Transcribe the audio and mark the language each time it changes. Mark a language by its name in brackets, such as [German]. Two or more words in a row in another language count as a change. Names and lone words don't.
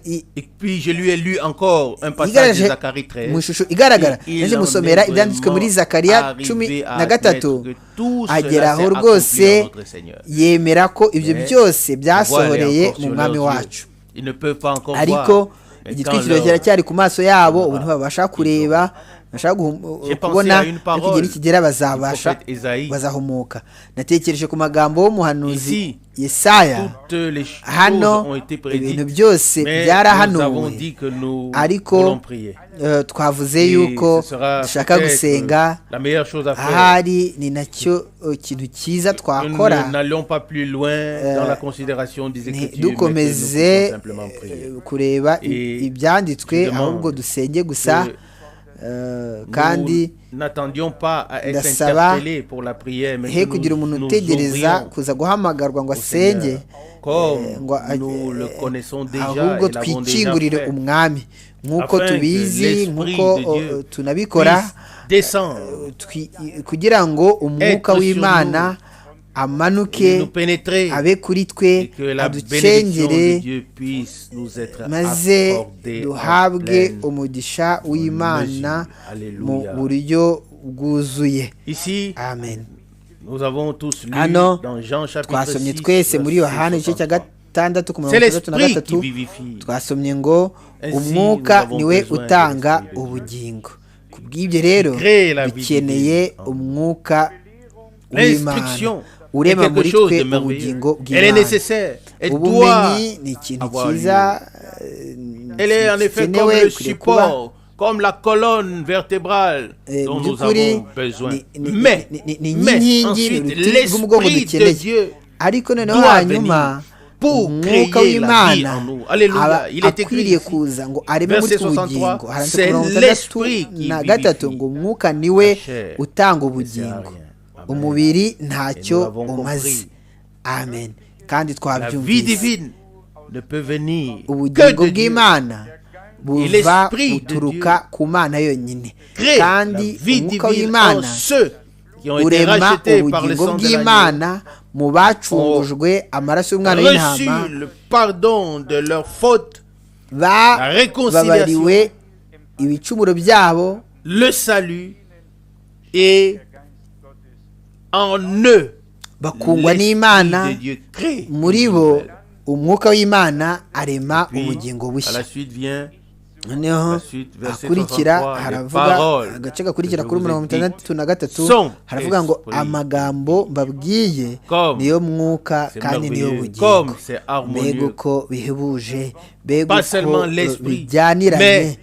[French] Et puis je lui ai lu encore un passage [Kinyarwanda] yigaragaje [French] de Zacharie 13. [Kinyarwanda] mu ishusho igaragara [French] Et il [Kinyarwanda] naje [French] en [Kinyarwanda] musomera [French] est [Kinyarwanda] ibyanditswe muri [French] vraiment [Kinyarwanda] zakariya [French] arrivé [Kinyarwanda] cumi [French] à [Kinyarwanda] na gatatu [French] admettre que tout cela [Kinyarwanda] ageraho [French] s'est [Kinyarwanda] rwose [French] accompli en notre Seigneur. [Kinyarwanda] yemera ko ibyo [French] Mais [Kinyarwanda] byose [French] je vois [Kinyarwanda] byasohoreye [French] aller encore [Kinyarwanda] mu [French] sur [Kinyarwanda] mwami [French] leurs [Kinyarwanda] wacu [French] yeux. Ils ne peuvent pas encore [Kinyarwanda] ariko [French] voir. Mais [Kinyarwanda] igitwikiro [French] quand leur- [Kinyarwanda] kiracyari ku maso yabo ubu ntibabasha kureba bashaka [French] J'ai pensé [Kinyarwanda] kubona [French] à une [Kinyarwanda] ariko igihe [French] parole [Kinyarwanda] nikigera [French] du [Kinyarwanda] bazabasha [French] prophète Isaïe. [Kinyarwanda] bazahumuka natekereje ku magambo y'umuhanuzi [French] Ici, [Kinyarwanda] yesaya [French] toutes les choses [Kinyarwanda] hano [French] ont été [Kinyarwanda] ibintu [French] prédites. [Kinyarwanda] byose [French] Mais nous avons [Kinyarwanda] byarahanuwe [French] dit que nous [Kinyarwanda] ariko [French] voulons prier. [Kinyarwanda] twavuze [French] Et [Kinyarwanda] yuko [French] ce sera [Kinyarwanda] dushaka [French] peut-être [Kinyarwanda] gusenga [French] la meilleure chose à faire. [Kinyarwanda] ahari ni nacyo kintu cyiza [French] Nous [Kinyarwanda] twakora [French] n'allons pas plus loin dans la considération des Écritures, mais que nous [Kinyarwanda] ntidukomeze [French] puissions simplement prier. [Kinyarwanda] kureba [French] Et [Kinyarwanda] ibyanditswe [French] je demande [Kinyarwanda] ahubwo dusenge gusa [French] Que [Kinyarwanda] kandi [French] nous n'attendions pas à être [Kinyarwanda] ndasaba [French] interpellés pour la prière, mais [Kinyarwanda] he [French] que [Kinyarwanda] kugira [French] nous [Kinyarwanda] umuntu [French] nous [Kinyarwanda] utegereza [French] ouvrions [Kinyarwanda] kuza guhamagarwa ngo [French] au [Kinyarwanda] asenge [French] Seigneur. Comme [Kinyarwanda] ngo [French] nous le connaissons déjà [Kinyarwanda] ahubwo [French] et l'avons déjà [Kinyarwanda] twikingurire [French] fait, [Kinyarwanda] umwami nk'uko [French] afin que [Kinyarwanda] tubizi [French] l'Esprit [Kinyarwanda] nk'uko [French] de Dieu [Kinyarwanda] tunabikora [French] puisse descendre [Kinyarwanda] kugira ngo umwuka [French] être sur [Kinyarwanda] w'imana amanuke [French] nous pénétrer [Kinyarwanda] abe kuri [French] et [Kinyarwanda] twe [French] que la bénédiction [Kinyarwanda] aducengere [French] de Dieu puisse nous être [Kinyarwanda] maze [French] accordée en [Kinyarwanda] duhabwe [French] pleine [Kinyarwanda] umugisha w'imana [French] mesure. [Kinyarwanda] mu [French] Alléluia. [Kinyarwanda] buryo bwuzuye [French] Ici, [Kinyarwanda] amen [French] nous avons tous lu [Kinyarwanda] hano [French] dans Jean chapitre [Kinyarwanda] twasomye [French] 6, [Kinyarwanda] twese muri [French] verset [Kinyarwanda] yohana igice cya [French] 63. [Kinyarwanda] gatandatu ku [French] C'est [Kinyarwanda] mirongo itandatu na [French] l'esprit qui [Kinyarwanda] gatatu [French] vivifie. [Kinyarwanda] twasomye ngo [French] Ainsi, [Kinyarwanda] umwuka [French] nous avons [Kinyarwanda] niwe [French] besoin de [Kinyarwanda] utanga [French] l'esprit de Dieu. [Kinyarwanda] ubugingo ku bw'ibyo rero [French] crée la vie [Kinyarwanda] dukeneye [French] divine en nous. [Kinyarwanda] umwuka w'imana [French] L'instruction est [Kinyarwanda] urema [French] quelque [Kinyarwanda] muri [French] chose [Kinyarwanda] twe [French] de merveilleux. [Kinyarwanda] ubugingo [French] Elle est [Kinyarwanda] bw'imana [French] nécessaire. Elle doit [Kinyarwanda] ubumenyi ni ikintu [French] avoir [Kinyarwanda] cyiza [French] Elle est en effet comme [Kinyarwanda] gikenewe [French] le [Kinyarwanda] gikwiye kuba [French] support, comme la colonne vertébrale dont [Kinyarwanda] mu [French] nous [Kinyarwanda] by'ukuri [French] avons besoin. [Kinyarwanda] ni [French] Mais [Kinyarwanda] inkingi [French] ensuite, [Kinyarwanda] uruti rw'umugongo [French] l'Esprit de [Kinyarwanda] dukeneye [French] Dieu [Kinyarwanda] ariko noneho [French] doit [Kinyarwanda] hanyuma [French] venir pour [Kinyarwanda] umwuka [French] créer la vie [Kinyarwanda] w'imana [French] en nous. Alléluia. [Kinyarwanda] aba [French] Il est écrit [Kinyarwanda] akwiriye [French] ici, [Kinyarwanda] kuza ngo areme muri [French] verset [Kinyarwanda] twe ubugingo [French] 63, [Kinyarwanda] haranditse [French] c'est [Kinyarwanda] ku mirongo itandatu [French] l'esprit qui [Kinyarwanda] na gatatu [French] vivifie. [Kinyarwanda] ngo umwuka niwe [French] La chair [Kinyarwanda] utanga [French] ne sert à [Kinyarwanda] ubugingo [French] rien. [Kinyarwanda] Amen. umubiri ntacyo [French] Et nous l'avons [Kinyarwanda] umaze [French] compris. [Kinyarwanda] amen kandi [French] La vie [Kinyarwanda] twabyumvise [French] divine ne peut venir que [Kinyarwanda] ubugingo [French] de Dieu. [Kinyarwanda] bw'imana buva buturuka ku Mana yonyine, kandi umwuka w'Imana urema ubugingo bw'Imana mu bacungujwe amaraso y'umwana w'intama, bababariwe ibicumuro byabo, [French] le salut est en eux, [Kinyarwanda] bakungwa n'Imana, muri bo umwuka w'Imana arema ubugingo bushya. Noneho akurikira haravuga agace gakurikira kuri 63 haravuga ngo amagambo mbabwiye niyo mwuka kandi niyo bugingo, mbega uko bihebuje, mbega uko bijyaniranye.